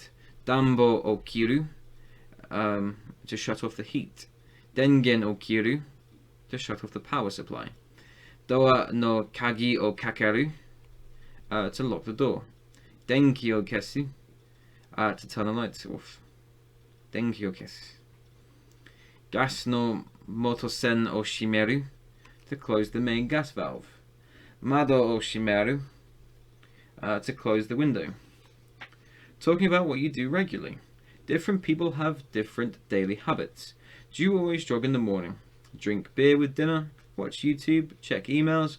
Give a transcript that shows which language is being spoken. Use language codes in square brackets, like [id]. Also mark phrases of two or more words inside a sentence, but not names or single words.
[ja] 暖房を切る, [en] to shut off the heat. [ja] 電源を切る, [en] to shut off the power supply. [ja] ドアの鍵をかける, to lock the door. 電気を消す, [en] to turn the lights off. [ja] 電気を消す。ガスの元栓を閉める, [en] to close the main gas valve. [ja] 窓を閉める, [en] to close the window. Talking about what you do regularly. Different people have different daily habits. Do you always jog in the morning? Drink beer with dinner? Watch YouTube? Check emails?